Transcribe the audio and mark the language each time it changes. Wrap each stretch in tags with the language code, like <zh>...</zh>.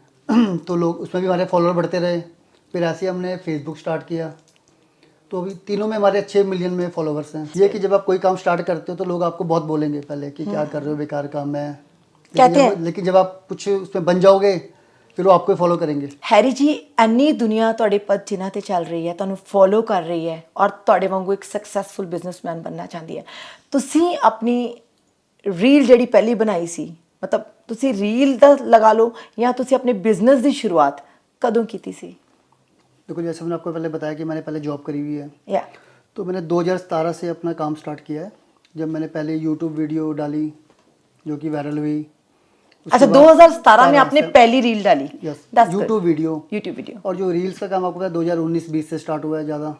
<hi>तो लोग उसमें भी हमारे फॉलोअर बढ़ते रहे। फिर ऐसे ही हमने फेसबुक स्टार्ट किया, तो अभी तीनों में हमारे अच्छे मिलियन में फॉलोवर्स हैं। ये कि जब आप कोई काम स्टार्ट करते हो तो लोग आपको बहुत बोलेंगे पहले कि क्या कर रहे हो, बेकार काम है, कहते हैं। लेकिन जब आप कुछ उसमें बन जाओगे फिर वो आपको फॉलो करेंगे।</hi> <pa>हैरी जी, ਇੰਨੀ ਦੁਨੀਆ ਤੁਹਾਡੇ ਪਦ ਜਿਨ੍ਹਾਂ ਤੇ ਚੱਲ ਰਹੀ ਹੈ, ਤੁਹਾਨੂੰ ਫੋਲੋ ਕਰ ਰਹੀ ਹੈ ਔਰ ਤੁਹਾਡੇ ਵਾਂਗੂ ਇੱਕ ਸਕਸੈਸਫੁਲ ਬਿਜ਼ਨਸਮੈਨ ਬਣਨਾ ਚਾਹੁੰਦੀ ਹੈ। ਤੁਸੀਂ ਆਪਣੀ ਰੀਲ ਜਿਹੜੀ ਪਹਿਲੀ ਬਣਾਈ ਸੀ, ਮਤਲਬ ਤੁਸੀਂ ਰੀਲ ਦਾ ਲਗਾ ਲਓ ਜਾਂ ਤੁਸੀਂ ਆਪਣੇ ਬਿਜ਼ਨਸ ਦੀ ਸ਼ੁਰੂਆਤ ਕਦੋਂ ਕੀਤੀ ਸੀ?</pa> <hi>देखो जैसे मैंने आपको पहले बताया कि मैंने पहले जॉब करी हुई है, या तो मैंने 2017 से अपना काम स्टार्ट किया है, जब मैंने पहले यूट्यूब वीडियो डाली जो कि वायरल हुई। अच्छा, 2017 में आपने पहली रील डाली? Yes, YouTube video. और जो रील्स का काम आपको पता है 2019-20 से स्टार्ट हुआ है ज़्यादा।</hi>